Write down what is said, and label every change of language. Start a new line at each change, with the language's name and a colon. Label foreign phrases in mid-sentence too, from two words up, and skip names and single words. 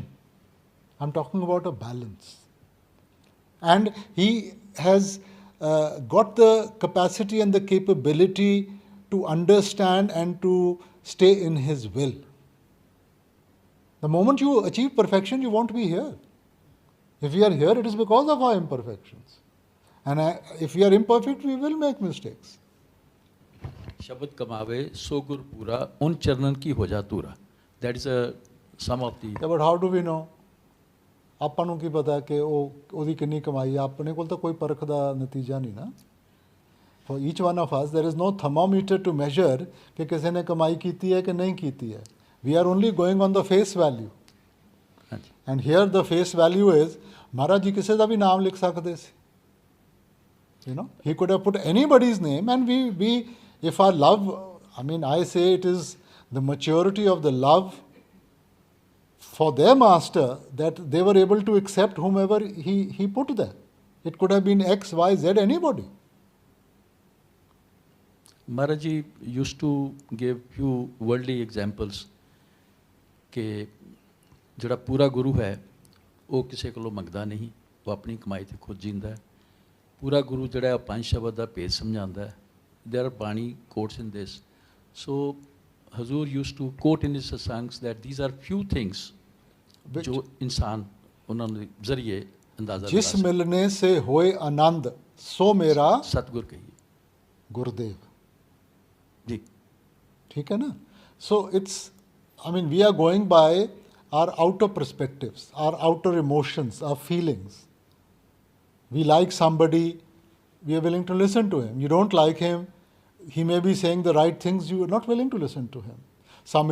English: I'm talking about a balance. And he has got the capacity and the capability to understand and to stay in his will. The moment you achieve perfection, you won't be here. If we are here, it is because of our imperfections. And if we are imperfect, we will make mistakes.
Hindi: शब्द कमावे सो गुर पूरा उन चरणन की हो जा तूरा.
English: That is some of the. Yeah, but how do we know?
Punjabi: ਆਪਾਂ ਨੂੰ ਕੀ ਪਤਾ ਕਿ ਉਹਦੀ ਕਿੰਨੀ ਕਮਾਈ ਆ? ਆਪਣੇ ਕੋਲ ਤਾਂ ਕੋਈ ਪਰਖ ਦਾ ਨਤੀਜਾ ਨਹੀਂ ਨਾ.
English: For each one of us, there is no thermometer to measure
Punjabi: ਕਿ ਕਿਸੇ ਨੇ ਕਮਾਈ ਕੀਤੀ ਹੈ
English: ਕਿ ਨਹੀਂ ਕੀਤੀ ਹੈ. We are only going on the face value. And here the face value is,
Punjabi: ਮਹਾਰਾਜ ਜੀ ਕਿਸੇ ਦਾ ਵੀ ਨਾਮ ਲਿਖ ਸਕਦੇ ਸੀ.
English: He could have put anybody's name, and if our love, I say it is the maturity of the love for their master that they were able to accept whomever he put there. It could have been X, Y, Z, anybody. Maharaji used to give few worldly examples
Punjabi: ਕਿ ਜਿਹੜਾ ਪੂਰਾ ਗੁਰੂ ਹੈ ਉਹ ਕਿਸੇ ਕੋਲੋਂ ਮੰਗਦਾ ਨਹੀਂ, ਉਹ ਆਪਣੀ ਕਮਾਈ ਤੇ ਖੁਦ ਜੀਂਦਾ ਹੈ. ਪੂਰਾ ਗੁਰੂ ਜਿਹੜਾ ਹੈ ਪੰਜ ਸ਼ਬਦ ਦਾ ਭੇਦ ਸਮਝਾਉਂਦਾ ਹੈ.
English: There are Bani quotes in this. So Hazur used to quote in his satsangs that these are few things
Hindi: जो इंसान उन्होंने जरिए अंदाजा जिस मिलने से होए आनंद सो मेरा सतगुर कहिए गुरुदेव जी. ठीक है ना?
English: So it's, we are going by our outer perspectives, our outer emotions, our feelings. We like somebody, we are willing to listen to him. You don't like him, he may be saying the right things, you are not willing to listen to him.